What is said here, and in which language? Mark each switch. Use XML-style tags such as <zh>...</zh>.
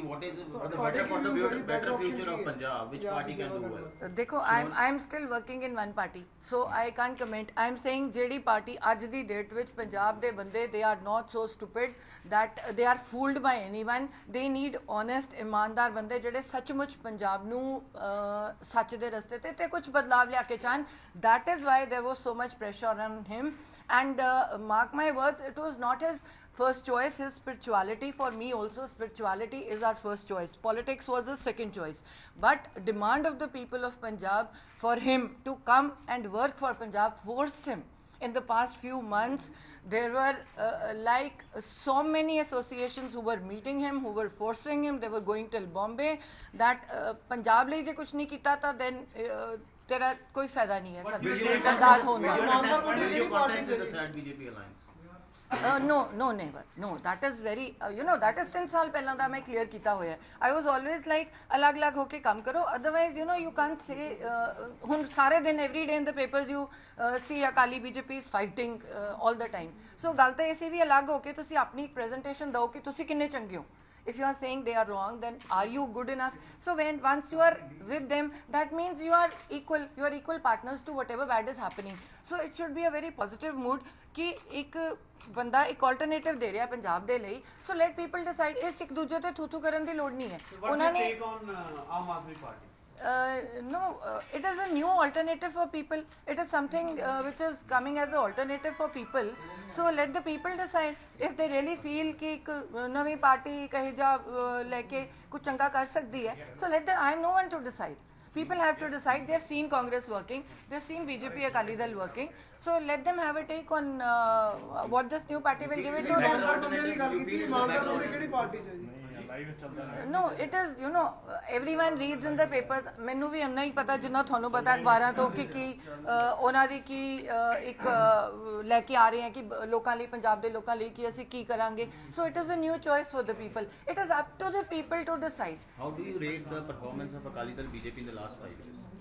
<en>What is the better future of Punjab? Which party can do well? देखो I'm still working in one party, so I can't comment. I'm saying</en> <pa>ਜਿਹੜੀ party ਅੱਜ ਦੀ date ਵਿੱਚ ਪੰਜਾਬ ਦੇ ਬੰਦੇ</pa> <en>they are not so stupid that they are fooled by anyone. They need honest</en> <pa>ਇਮਾਨਦਾਰ ਬੰਦੇ ਜਿਹੜੇ ਸੱਚਮੁੱਚ ਪੰਜਾਬ ਨੂੰ ਸੱਚ ਦੇ ਰਸਤੇ ਤੇ ਕੁਝ ਬਦਲਾਵ ਲਿਆ ਕੇ ਚਾਹਨ।</pa> <en>That is why there was so much pressure on him And mark my words, it was not his first choice, his spirituality. For me also, spirituality is our first choice. Politics was his second choice. But demand of the people of Punjab for him to come and work for Punjab forced him. In the past few months, there were like so many associations who were meeting him, who were forcing him. They were going till Bombay that Punjab</en> <pa>ਲਈ ਜੇ ਕੁਛ ਨਹੀਂ ਕੀਤਾ ਤਾਂ</pa> <en>then</en> <pa>ਤੇਰਾ ਕੋਈ ਫਾਇਦਾ ਨਹੀਂ ਹੈ ਸਰਦਾਰ ਹੋਣ ਦਾ।</pa> <en>Will you contest with the SAT BJP alliance? No, never. No, that is very, that is 3</en> <pa>ਸਾਲ ਪਹਿਲਾਂ ਦਾ ਮੈਂ ਕਲੀਅਰ ਕੀਤਾ ਹੋਇਆ।</pa> <en>I was always like</en> <pa>ਅਲੱਗ-ਅਲੱਗ ਹੋ ਕੇ ਕੰਮ ਕਰੋ,</pa> <en>otherwise you can't say</en> <pa>ਹੁਣ ਸਾਰੇ ਦਿਨ</pa> <en>every day in the papers you see Akali BJP is fighting all the time.</en> <pa>So ਗੱਲ ਤਾਂ ਇਸੇ ਵੀ ਅਲੱਗ ਹੋ ਕੇ ਤੁਸੀਂ ਆਪਣੀ ਇੱਕ ਪ੍ਰੈਜੈਂਟੇਸ਼ਨ ਦਿਓ ਕਿ ਤੁਸੀਂ ਕਿੰਨੇ ਚੰਗੇ ਹੋ।</pa> <en>If you are saying they are wrong, then are you good enough? So once you are with them, that means you are equal partners to whatever bad is happening. So it should be a very positive mood</en> <hi>कि एक</hi> <pa>ਬੰਦਾ ਇੱਕ alternative ਦੇ ਰਿਹਾ ਪੰਜਾਬ ਦੇ ਲਈ।</pa> <en>So let people decide.</en> <pa>ਇਸ ਇੱਕ ਦੂਜੇ ਤੇ ਥੂ ਕਰਨ ਦੀ ਲੋੜ ਨਹੀਂ ਹੈ। ਉਹਨਾਂ ਨੇ Aam Aadmi party</pa> <en>no, it is a new alternative for people. It is something which is coming as an alternative for people. So let the people decide if they really feel</en> <pa>कि एक नवी पार्टी कहीं जा लेके कुछ चंगा कर सकती है.</pa> <en>So let them. I am no one to decide. People have to decide. They have seen Congress working. They have seen BJP Akali Dal working. So let them have a take on what this new party will give it to them. No, it is, everyone reads in the papers.</en> <pa>ਮੈਨੂੰ ਵੀ ਇੰਨਾ ਹੀ ਪਤਾ ਜਿੰਨਾ ਤੁਹਾਨੂੰ ਪਤਾ ਅਖਬਾਰਾਂ ਤੋਂ ਕਿ ਉਹਨਾਂ ਦੀ ਕੀ ਇੱਕ ਲੈ ਕੇ ਆ ਰਹੇ ਹੈ ਕਿ ਲੋਕਾਂ ਲਈ ਪੰਜਾਬ ਦੇ ਲੋਕਾਂ ਲਈ ਕਿ ਅਸੀਂ ਕੀ ਕਰਾਂਗੇ.</pa> <en>So it is a new choice for the people. It is up to the people to decide. How do you rate the performance of Akali Dal BJP in the last 5 years?</en>